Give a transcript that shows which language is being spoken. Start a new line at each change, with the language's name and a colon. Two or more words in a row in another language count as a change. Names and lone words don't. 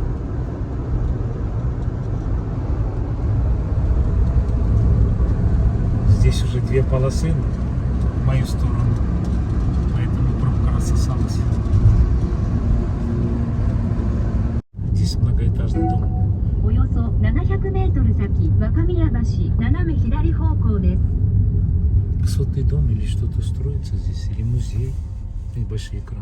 Russian: Здесь уже 2 полосы в мою сторону, поэтому пробка рассосалась. Здесь многоэтажный дом.
Japanese: およそ700メートル先、若宮橋、斜め左方向です。
Russian: Высотный дом или что-то строится здесь, или музей, и большие экраны.